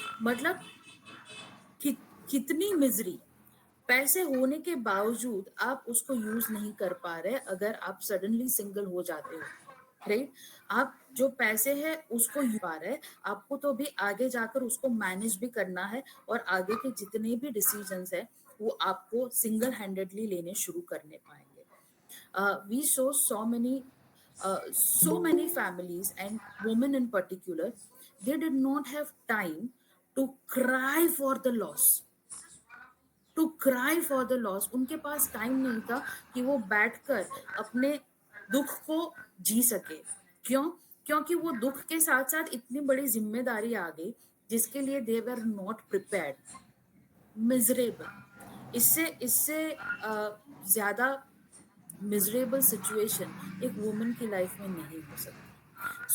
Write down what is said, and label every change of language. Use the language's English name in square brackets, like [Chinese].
[Hindi] मतलब कितनी मिजरी. पैसे होने के बावजूद आप उसको यूज नहीं कर पा रहे अगर आप सडनली सिंगल हो जाते हो. राइट? आप जो पैसे है उसको यूज पा रहे, आपको तो भी आगे जाकर उसको मैनेज भी करना है और आगे के जितने भी डिसीजंस है वो आपको सिंगल हैंडेडली लेने शुरू करने पाएंगे. [English] We so so many families and women in particular, they did not have time to cry for the loss. [Hindi] उनके पास टाइम नहीं था कि वो बैठकर अपने दुख को जी सके. क्यों? क्योंकि वो दुख के साथ साथ इतनी बड़ी जिम्मेदारी आ गई जिसके लिए [English] they were not prepared. [Hindi] Miserable. इससे ज्यादा मिजरेबल सिचुएशन एक वुमन की लाइफ में नहीं हो सकती.